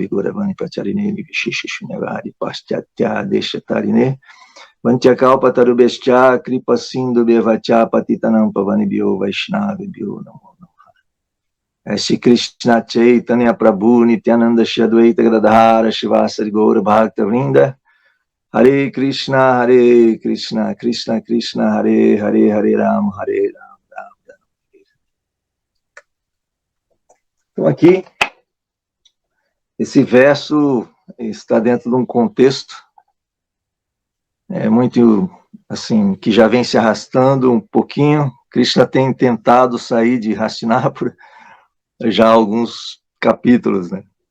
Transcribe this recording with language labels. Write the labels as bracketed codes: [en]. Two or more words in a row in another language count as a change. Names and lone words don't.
[sa] गौरवाणी प्रचारिणे विशिषि शून्यवादि पाश्चात्य देशतारिणे वाञ्छाकल्प तरुभ्यश्च कृपा सिन्धु बेवच पतितानां पावनिभ्यो वैष्णविभ्यो नमो श्री कृष्ण चैतन्य प्रभु नित्यानन्द श्री अद्वैत गदाधर शिवासरि गौर भक्त वृन्द हरे कृष्ण कृष्ण कृष्ण हरे हरे हरे राम हरे राम राम राम. [pt] Então aqui esse verso está dentro de um contexto muito assim, que já vem se arrastando um pouquinho. Krishna tem tentado sair de Hastinapura já há alguns capítulos, né?